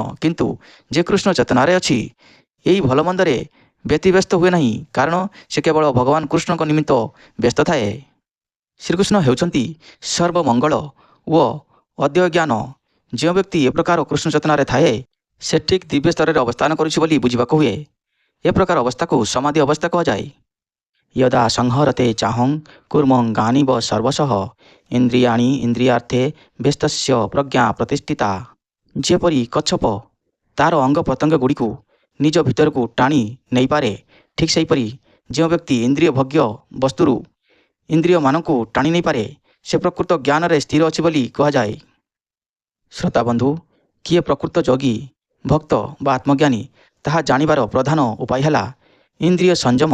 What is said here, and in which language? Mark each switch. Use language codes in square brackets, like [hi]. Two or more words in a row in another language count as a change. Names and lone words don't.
[or] କିନ୍ତୁ ଯେ କୃଷ୍ଣ ଚେତନାରେ ଅଛି, ଏହି ଭଲ ମନ୍ଦରେ ବ୍ୟତିବ୍ୟସ୍ତ ହୁଏ ନାହିଁ, କାରଣ ସେ କେବଳ ଭଗବାନ କୃଷ୍ଣଙ୍କ ନିମିତ୍ତ ବ୍ୟସ୍ତ ଥାଏ। ଶ୍ରୀକୃଷ୍ଣ ହେଉଛନ୍ତି ସର୍ବମଙ୍ଗଳ ଓ ଅଦ୍ୱୟ ଜ୍ଞାନ। ଯେଉଁ ବ୍ୟକ୍ତି ଏ ପ୍ରକାର କୃଷ୍ଣ ଚେତନାରେ ଥାଏ, ସେ ଠିକ୍ ଦିବ୍ୟ ସ୍ତରରେ ଅବସ୍ଥାନ କରୁଛି ବୋଲି ବୁଝିବାକୁ ହୁଏ। ଏ ପ୍ରକାର ଅବସ୍ଥାକୁ ସମାଧି ଅବସ୍ଥା କୁହାଯାଏ। [sa] यदा संहरते चाहं कुर्मं गानिव सर्वशः इंद्रियाणि इंद्रियार्थे व्यस्तस्य प्रज्ञा प्रतिष्ठिता। [or] ଯେପରି କଚ୍ଛପ ତାର ଅଙ୍ଗ ପ୍ରତ୍ୟଙ୍ଗ ଗୁଡ଼ିକ ନିଜ ଭିତରକୁ ଟାଣି ନେଇପାରେ, ଠିକ୍ ସେହିପରି ଯେଉଁ ବ୍ୟକ୍ତି ଇନ୍ଦ୍ରିୟ ଭୋଗ୍ୟ ବସ୍ତୁରୁ ଇନ୍ଦ୍ରିୟମାନଙ୍କୁ ଟାଣି ନେଇପାରେ ସେ ପ୍ରକୃତ ଜ୍ଞାନରେ ସ୍ଥିର ଅଛି ବୋଲି କୁହାଯାଏ। ଶ୍ରୋତାବନ୍ଧୁ, କିଏ ପ୍ରକୃତ ଯୋଗୀ, ଭକ୍ତ ବା ଆତ୍ମଜ୍ଞାନୀ ତାହା ଜାଣିବାର ପ୍ରଧାନ ଉପାୟ ହେଲା ଇନ୍ଦ୍ରିୟ ସଂଯମ।